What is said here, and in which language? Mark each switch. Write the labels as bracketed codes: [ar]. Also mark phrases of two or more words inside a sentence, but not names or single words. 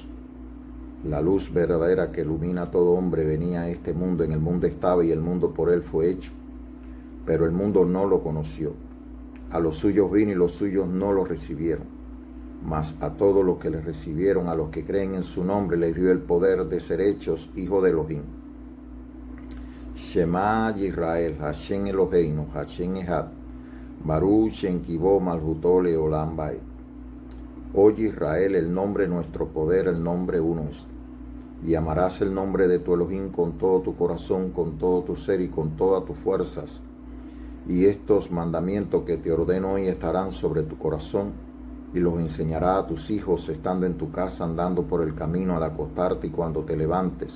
[es] La luz verdadera que ilumina a todo hombre venía a este mundo. En el mundo estaba, y el mundo por él fue hecho, pero el mundo no lo conoció. A los suyos vino, y los suyos no lo recibieron. Mas a todos los que le recibieron, a los que creen en su nombre, les dio el poder de ser hechos hijos de Elohim. [he] שמע ישראל, השם אלהינו, השם אחד, ברוך שם כבוד מלכותו לעולם ועד. [es] Oye Israel, el nombre de nuestro poder, el nombre uno es. Y amarás el nombre de tu Elohim con todo tu corazón, con todo tu ser y con todas tus fuerzas. Y estos mandamientos que te ordeno hoy estarán sobre tu corazón, y los enseñarás a tus hijos estando en tu casa, andando por el camino, al acostarte y cuando te levantes.